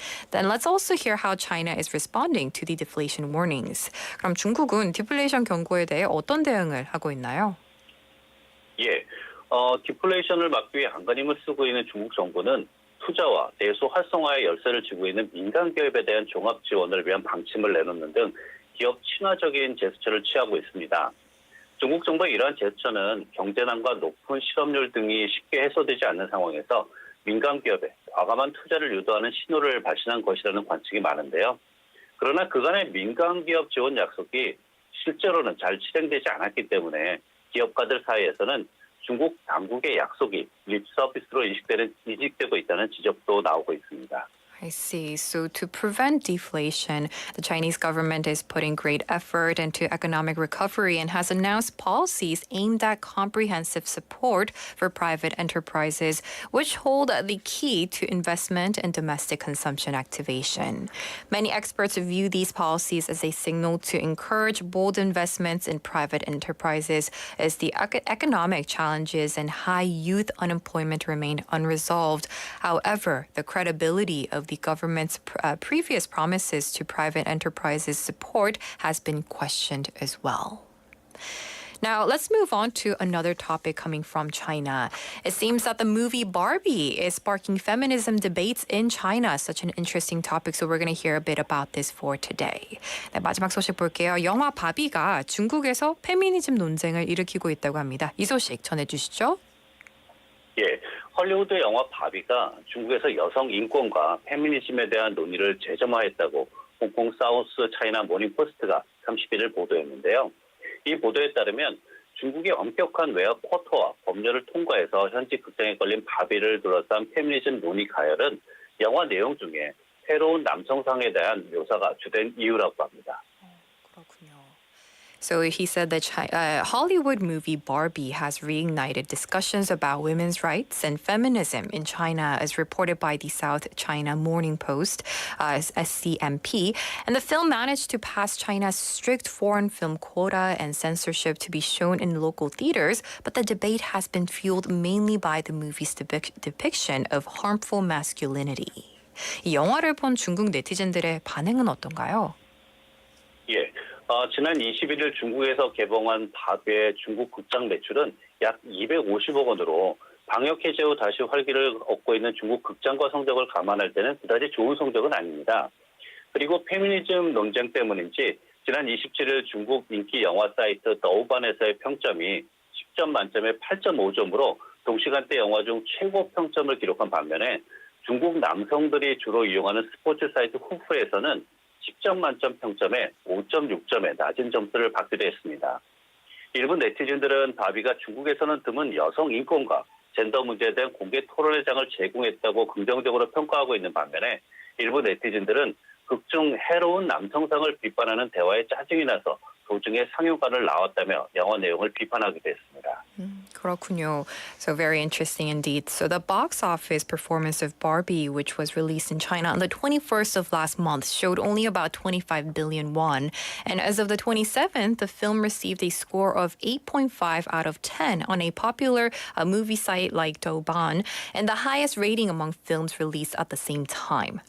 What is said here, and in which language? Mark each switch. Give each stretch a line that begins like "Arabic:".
English: Then let's also hear how China is responding to the deflation warnings.
Korean: 그럼 중국은 디플레이션 경고에 대해 어떤 대응을 하고 있나요? 예, 디플레이션을 막기 위해 안간힘을 쓰고 있는 중국 정부는 투자와 내수 활성화에 열쇠를 쥐고 있는 민간 기업에 대한 종합 지원을 위한 방침을 내놓는 등 기업 친화적인 제스처를 취하고 있습니다. 중국 정부의 이러한 제스처는 경제난과 높은 실업률 등이 쉽게 해소되지 않는 상황에서 민간 기업에 과감한 투자를 유도하는 신호를 발신한 것이라는 관측이 많은데요. 그러나 그간의 민간 기업 지원 약속이 실제로는 잘 실행되지 않았기 때문에 기업가들 사이에서는 중국 당국의 약속이 립 서비스로 인식되고 있다는 지적도 나오고 있습니다.
English: I see. So to prevent deflation, the Chinese government is putting great effort into economic recovery and has announced policies aimed at comprehensive support for private enterprises, which hold the key to investment and domestic consumption activation. Many experts view these policies as a signal to encourage bold investments in private enterprises as the economic challenges and high youth unemployment remain unresolved. However, the credibility of the government's previous promises to private enterprises support has been questioned as well. Now, let's move on to another topic coming from China. It seems that the movie Barbie is sparking feminism debates in China. Such an interesting topic, so we're going to hear a bit about this for today.
Korean: 네, 마지막 소식 볼게요. 영화 바비가 중국에서 페미니즘 논쟁을 일으키고 있다고 합니다. 이 소식 전해주시죠. 예, 헐리우드 영화 바비가 중국에서 여성 인권과 페미니즘에 대한 논의를 재점화했다고 홍콩 사우스 차이나 모닝포스트가 31일 보도했는데요. 이 보도에 따르면 중국의 엄격한 외화 쿼터와 법률을 통과해서 현지 극장에 걸린 바비를 둘러싼 페미니즘 논의 가열은 영화 내용 중에 새로운 남성상에 대한 묘사가 주된 이유라고 합니다. 그렇군요.
English: So he said that Hollywood movie Barbie has reignited discussions about women's rights and feminism in China, as reported by the South China Morning Post, SCMP. And the film managed to pass China's strict foreign film quota and censorship to be shown in local theaters, but the debate has been fueled mainly by the movie's depiction of harmful masculinity.
Korean: 이 영화를 본 중국 네티즌들의 반응은 어떤가요? 예. 지난 21일 중국에서 개봉한 바비의 중국 극장 매출은 약 250억 원으로 방역 해제 후 다시 활기를 얻고 있는 중국 극장과 성적을 감안할 때는 그다지 좋은 성적은 아닙니다. 그리고 페미니즘 논쟁 때문인지 지난 27일 중국 인기 영화 사이트 더우반에서의 평점이 10점 만점에 8.5점으로 동시간대 영화 중 최고 평점을 기록한 반면에 중국 남성들이 주로 이용하는 스포츠 사이트 후프에서는 10점 만점 평점에 5.6점의 낮은 점수를 받기도 했습니다. 일부 네티즌들은 바비가 중국에서는 드문 여성 인권과 젠더 문제에 대한 공개 토론의 장을 제공했다고 긍정적으로 평가하고 있는 반면에 일부 네티즌들은 극중 해로운 남성상을 비판하는 대화에 짜증이 나서 도중에 상영관을 나왔다며 영화 내용을 비판하기도 했습니다. 그렇군요.
English: So very interesting indeed. So the box office performance of Barbie, which was released in China on the 21st of last month, showed only about 25 billion won. And as of the 27th, the film received a score of 8.5 out of 10 on a popular movie site like Douban, and the highest rating among films released at the same time.